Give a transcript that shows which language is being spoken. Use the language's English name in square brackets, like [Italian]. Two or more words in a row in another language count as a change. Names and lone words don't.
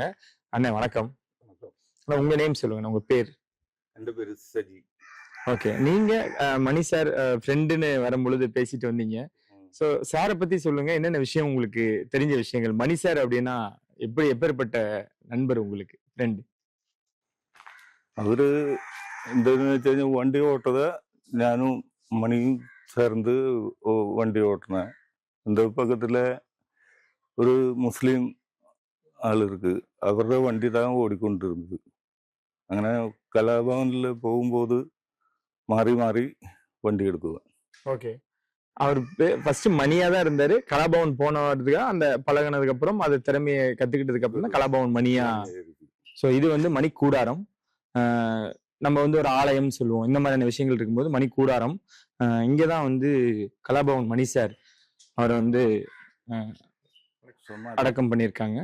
[Tamil] அண்ணன் வணக்கம். உங்க நேம் சொல்லுங்க, உங்க பேர்? என் பேரு சஜி. ஓகே, நீங்க மணி சார் ஃப்ரெண்டுன்னு வரும்பொழுது பேசிட்டு வந்தீங்க. சோ சாரை பத்தி சொல்லுங்க, என்னென்ன விஷயம் உங்களுக்கு தெரிஞ்ச விஷயங்கள். மணி சார் அப்படின்னா எப்பேற்பட்ட நண்பர் உங்களுக்கு, ஃப்ரெண்டு? [Malayalam] അവര് എന്താന്ന് വെച്ച് കഴിഞ്ഞാൽ വണ്ടി ഓട്ടത് ഞാനും മണിയും ചേർന്ന് വണ്ടി ഓട്ടണ. എൻ്റെ പക്കത്തിലെ ഒരു മുസ്ലിം ആൾ இருக்கு, അവരുടെ വണ്ടി தான் ഓടിക്കൊണ്ടിരുന്നത്. അങ്ങനെ കലാഭവനിൽ പോകുമ്പോൾ മാറി മാറി വണ്ടി എടുക്കുക. [Tamil] ஓகே, அவர் ஃபர்ஸ்ட் மணியா தான் இருந்தாரு. கலாபவன் போனதுக்கு அந்த பழகினதுக்கு அப்புறம் அது திறமையை கத்துக்கிட்டதுக்கு அப்புறம் தான் கலாபவன் மணியா. சோ இது வந்து மணி கூடாரம். நம்ம வந்து ஒரு ஆலயம் சொல்லுவோம், இந்த மாதிரியான விஷயங்கள் இருக்கும்போது மணி கூடாரம். இங்கதான் வந்து கலாபவன் மணி சார் அவரை வந்து அடக்கம் பண்ணியிருக்காங்க.